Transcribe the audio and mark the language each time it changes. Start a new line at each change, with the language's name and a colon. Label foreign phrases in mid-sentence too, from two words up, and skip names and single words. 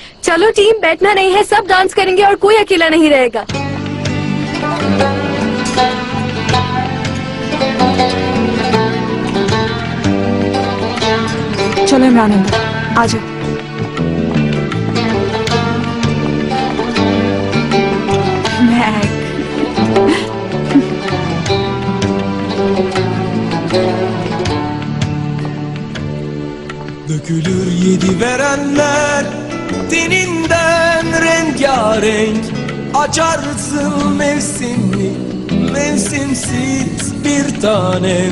Hindi: चलो टीम, बैठना नहीं है, सब डांस करेंगे और कोई अकेला नहीं रहेगा। चलो इमरान अंदर आ जाओ।
Turkish: Dökülür yedi verenler teninden rengarenk, açarsın mevsimli mevsimsiz bir tanem.